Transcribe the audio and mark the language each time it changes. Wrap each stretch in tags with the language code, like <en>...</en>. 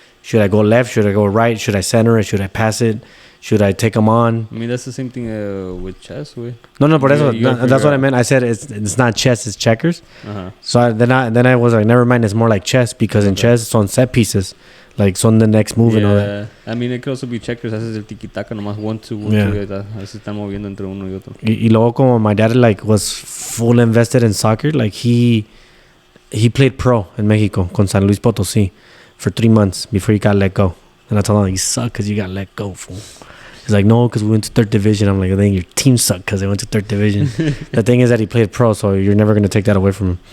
<en>Should I go left? Should I go right? Should I center it? Should I pass it? Should I take him on? I mean, that's the same thing with chess, güey. No, but that's what I meant. I said it's not chess, it's checkers. Uh-huh. So then I was like, never mind, it's more like chess, because in chess it's on set pieces, like son the next move and all that. I mean, it could also be checkers.</en> <es>Haces el tiki-taka nomás 1, 2, 1, 2, y así se están moviendo entre uno y otro. Y luego como</es> <en>my dad like was full invested in soccer, like he played pro in Mexico con San Luis Potosí for 3 months before he got let go. And I told him, you suck because you got let go, fool. He's like, no, because we went to 3rd division. I'm like, I think your team sucked because they went to 3rd division. The thing is that he played pro, so you're never going to take that away from him.</en>